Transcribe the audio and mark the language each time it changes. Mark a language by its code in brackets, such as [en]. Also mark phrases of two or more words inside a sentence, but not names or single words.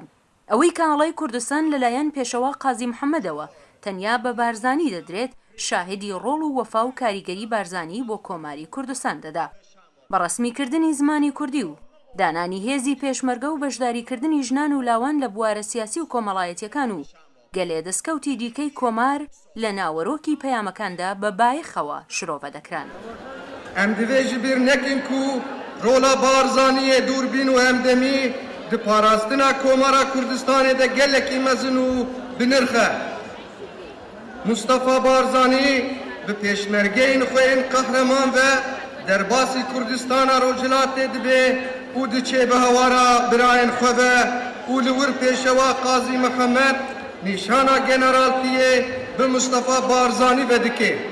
[ckb] ئەوەی کە هەڵای کوردستان لەلایەن پێشەوا قازی محەممەدەوە تەنیا بە بارزانی دەدرێت، شاهدی ڕۆڵ و وەفا و کاریگەری بارزانی بۆ کۆماری کوردستان دەدا. بەڕەسمیکردنی زمانی کوردی و دانانی هێزی پێشمەرگە و بەشداریکردنی ژنان و لاوان لە بوارە سیاسی و کۆمەڵایەتیەکان و گەلێ دەستکەوتی دیکەی کۆمار لە ناوەڕۆکی پەیامەکاندا بە بایەخەوە شرۆڤە دەکران. [ku] ئەم divêjî bîr nekin ku rola barzaniyê dûrbîn û hemdemî di parastina Komara Kurdistanê de gelekî mezin û binirx e. Mustafa Barzanî bi pêşmergeyên xwe yên qehreman ve derbasî Kurdistana Rojhilatê dibe û diçe bi hewara birayên xwe ve û li wir pêşewa Qazî Mihemmed nîşana generaltiyê bi Mustafa Barzanî vedike.